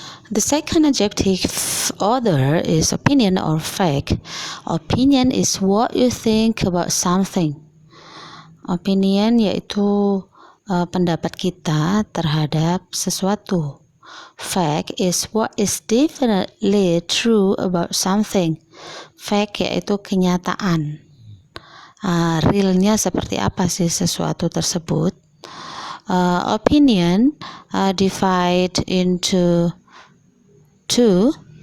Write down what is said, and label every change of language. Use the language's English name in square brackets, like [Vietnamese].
[English] The second adjective order is opinion or fact. Opinion is what you think about something. [Indonesian] Opinion yaitu pendapat kita terhadap sesuatu. [English] Fact is what is definitely true about something. [Indonesian] Fact yaitu kenyataan. Realnya seperti apa sih sesuatu tersebut. [English] Opinion divide into two.